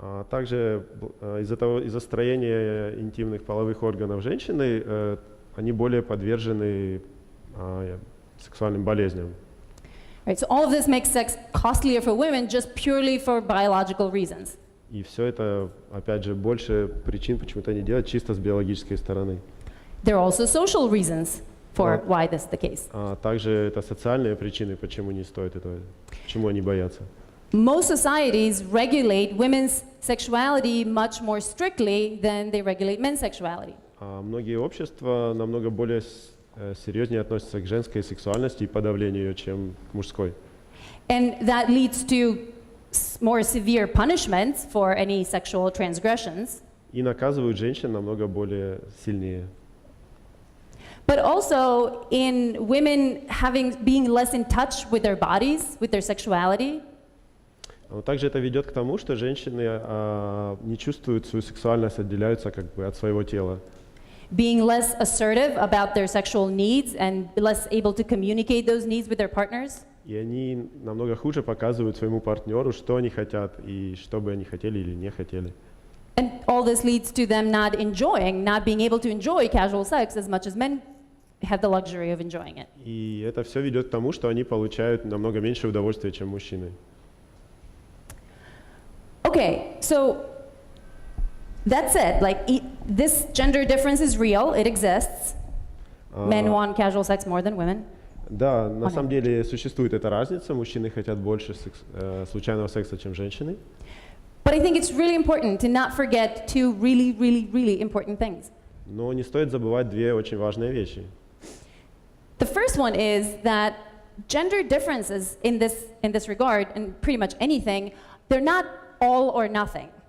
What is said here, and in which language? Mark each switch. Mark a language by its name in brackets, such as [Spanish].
[Russian] Также из-за строения интимных половых органов женщины они более подвержены сексуальным болезням. [English] Right, so all of this makes sex costlier for women just purely for biological reasons. [Russian] И все это, опять же, больше причин, почему это не делать, чисто с биологической стороны. [English] There are also social reasons. for why this is the case. [Russian] Также это социальные причины, почему не стоит этого, почему они боятся. [English] Most societies regulate women's sexuality much more strictly than they regulate men's sexuality. [Russian] Многие общества намного более серьезнее относятся к женской сексуальности и подавлению ее, чем к мужской. [English] And that leads to more severe punishments for any sexual transgressions. [Russian] И наказывают женщин намного более сильнее. [English] But also in women being less in touch with their bodies, with their sexuality. [Russian] Но также это ведет к тому, что женщины не чувствуют свою сексуальность, отделяются как бы от своего тела. [English] Being less assertive about their sexual needs and less able to communicate those needs with their partners. [Russian] И они намного хуже показывают своему партнеру, что они хотят и что бы они хотели или не хотели. [English] And all this leads to them not being able to enjoy casual sex as much as men have the luxury of enjoying it. [Russian] И это все ведет к тому, что они получают намного меньше удовольствия, чем мужчины. [English] Okay, so that's it. Like this gender difference is real, it exists. Men want casual sex more than women. [Russian] Да, на самом деле существует эта разница. Мужчины хотят больше случайного секса, чем женщины. [English] But I think it's really important to not forget two really important things. [Russian] Но не стоит забывать две очень важные вещи. [English] The first one is that gender differences in this regard, and pretty much anything, they're not all or nothing.